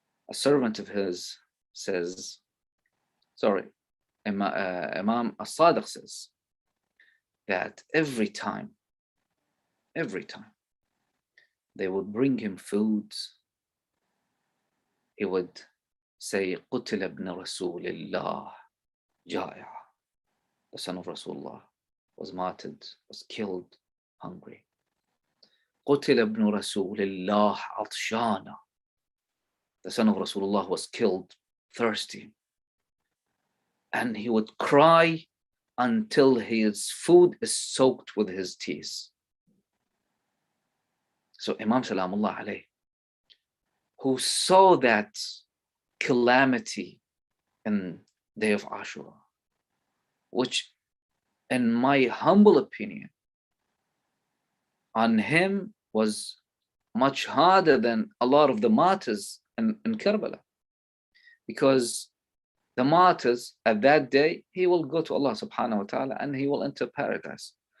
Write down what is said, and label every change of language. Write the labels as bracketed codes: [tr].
[en] a servant of his says, sorry, Imam as-Sadiq says that every time they would bring him food, he would say, [ar] قتل ابن رسول الله جائع. [en] The son of Rasulullah was martyred, was killed hungry. [ar] قتل ابن رسول الله عطشانا. [en] The son of Rasulullah was killed thirsty. And he would cry until his food is soaked with his tears. So Imam Salamullah alayhi, who saw that calamity in day of Ashura, which in my humble opinion on him was much harder than a lot of the martyrs in Karbala, because the martyrs at that day, he will go to Allah subhanahu wa ta'ala and he will enter paradise.